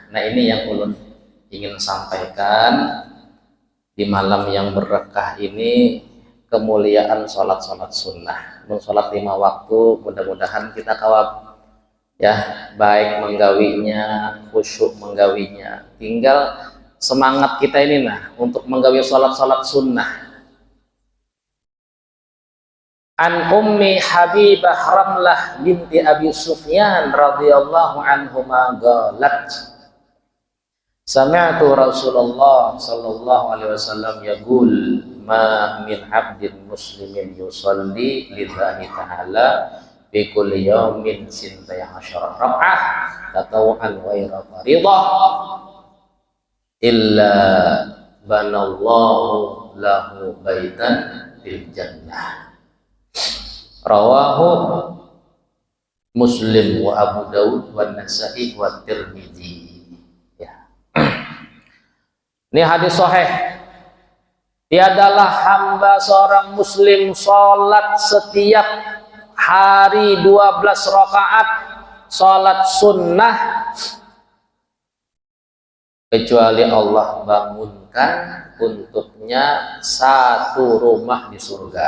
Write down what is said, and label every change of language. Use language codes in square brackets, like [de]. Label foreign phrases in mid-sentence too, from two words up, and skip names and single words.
[bjn] Nah, ini yang ulun ingin sampaikan di malam yang berkah ini, kemuliaan sholat sunnah. Sholat 5 waktu, mudah-mudahan kita kawal, ya, baik menggawinya, khusyuk menggawinya. Tinggal semangat kita ini nah untuk menggawi sholat sunnah. [ar] عن أم حبيبة رملة بنت أبي سفيان رضي الله عنهما قالت سمعت رسول الله صلى الله عليه وسلم يقول ما من عبد مسلم يصلي لله تعالى في كل يوم ثنتي عشرة ركعة تطوعا غير فريضة إلا بنى الله له بيتا في الجنة. رواه مسلم وأبو داود والنسائي والترمذي. [id] Ini hadis sahih. Tiadalah hamba seorang muslim sholat setiap hari 12 rakaat sholat sunnah kecuali Allah bangunkan untuknya 1 rumah di surga.